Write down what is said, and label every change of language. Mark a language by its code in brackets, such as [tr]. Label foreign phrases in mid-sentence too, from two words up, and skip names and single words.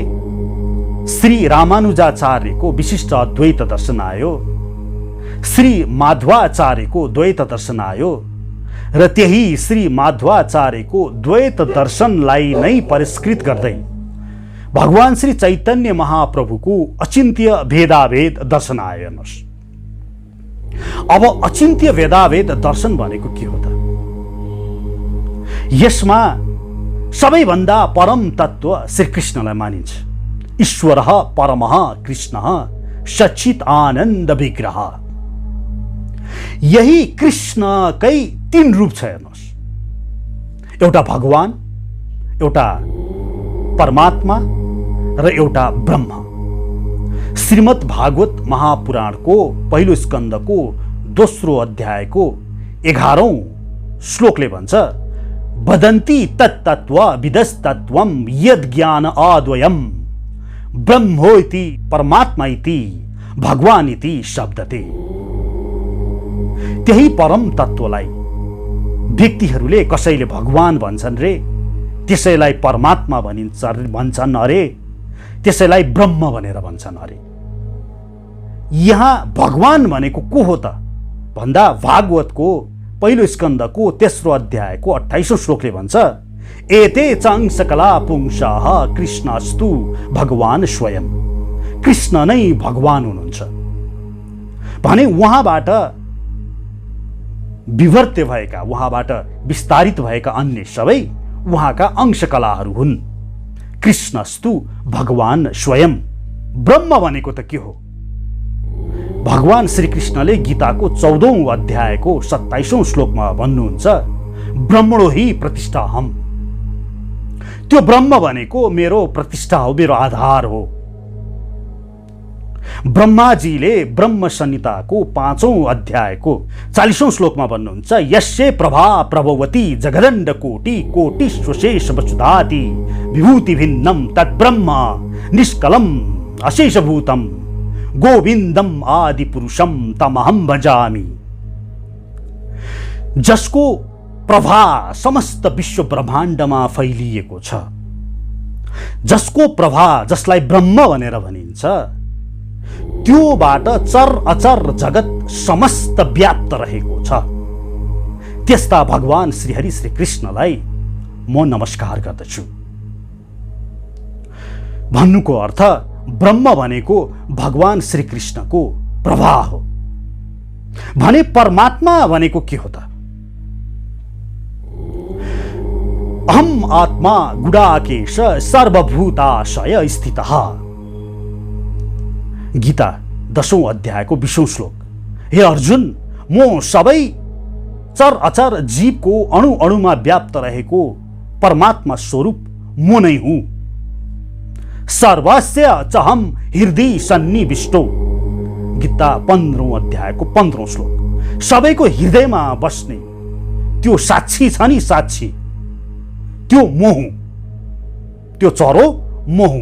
[ne] श्री रामानुजाचार्यको विशिष्ट अद्वैत दर्शन आयो, श्री माध्वाचार्यको द्वैत दर्शन आयो र त्यही श्री माध्वाचार्यको द्वैत दर्शनलाई नै परिष्कृत गर्दै भगवान श्री चैतन्य महाप्रभुको अचिन्त्य भेदाभेद दर्शन आयो। हेर्नुहोस्, अब अचिन्त्य भेदाभेद दर्शन भनेको के हो त? यसमा सबैभन्दा परम तत्व श्री कृष्णलाई मानिन्छ। [sa] ईश्वरः परमः कृष्णः सच्चित आनन्द विग्रह। [ne] यही कृष्णकै 3 रूप छ हेर्नुहोस्, एउटा भगवान, एउटा परमात्मा र एउटा ब्रह्म। श्रीमद् भागवत महापुराणको पहिलो स्कन्धको दोस्रो अध्यायको 11औं श्लोकले भन्छ, [sa] वदन्ति तत्तत्त्व विदस्तत्वं यद् ज्ञान अद्वयम् ब्रह्मोइति परमात्मा इति भगवान इति शब्दते। [ne] त्यही परम तत्त्वलाई व्यक्तिहरूले कसैले भगवान भन्छन् रे, त्यसैलाई परमात्मा भन्छन् अरे, त्यसैलाई ब्रह्म भनेर भन्छन् अरे। यहाँ भगवान भनेको को हो त भन्दा भागवतको पहिलो स्कन्धको तेस्रो अध्यायको 28औं श्लोकले भन्छ, [sa] एते चाङ सकला पुंसाः कृष्णस्तु भगवान स्वयं। [ne] कृष्ण नै भगवान हुनुहुन्छ भने उहाँबाट विवर्त्य भएका, उहाँबाट विस्तारित भएका अन्य सबै उहाँका अंशकलाहरू हुन्। [sa] कृष्णस्तु भगवान स्वयं। [ne] ब्रह्म भनेको त के हो? भगवान श्रीकृष्णले गीताको 14औं अध्यायको 27औं श्लोकमा भन्नुहुन्छ, [sa] ब्रह्मणो हि प्रतिष्ठाहम्। [ne] त्यो ब्रह्म भनेको मेरो प्रतिष्ठा हो, मेरो आधार हो। ब्रह्माजीले ब्रह्म संहिताको 5औं अध्यायको 40औं श्लोकमा भन्नुहुन्छ, [sa] यस्ये प्रभा प्रभवती जगदण्ड कोटि कोटिश्वशेष वसुधाति विभूति भिन्नम तद्ब्रह्म निष्कलम अशेषभूतम गोविन्दम आदि पुरुषम तमहम भजामि। [ne] जसको प्रभा समस्त विश्व ब्रह्माण्डमा फैलिएको छ, जसको प्रभा, जसलाई ब्रह्म भनेर भनिन्छ, त्योबाट चर अचर जगत समस्त व्याप्त रहेको छ। त्यस्ता भगवान श्रीहरि श्री कृष्णलाई म नमस्कार गर्दछु। भन्नुको अर्थ ब्रह्म भनेको भगवान श्रीकृष्णको प्रभा हो भने परमात्मा भनेको के हो त? [sa] अहम आत्मा गुडाकेश सर्वभूताशय स्थितः। [ne] गीता 10औं अध्यायको 20औं श्लोक। हे अर्जुन, म सबै चर अचर जीवको अणु अणुमा व्याप्त रहेको परमात्मा स्वरूप म नै हुँ। [sa] सर्वस्य चहम हृदय सन्निविष्टो। [ne] गीता 15औं अध्यायको 15औं श्लोक। सबैको हृदयमा बस्ने त्यो साक्षी छ नि, साक्षी, त्यो म हुँ। त्यो चरो म हुँ।